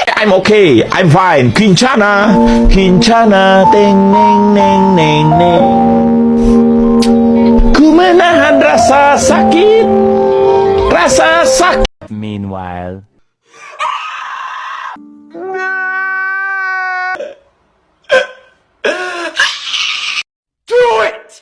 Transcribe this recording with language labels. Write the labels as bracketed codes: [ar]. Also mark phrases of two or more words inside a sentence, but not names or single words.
[en] I'm okay. I'm fine. Kincana. Kincana. Teng, neng, neng, neng, neng. [id] Ku menahan rasa sakit. Rasa sakit. [en] Meanwhile. Do it!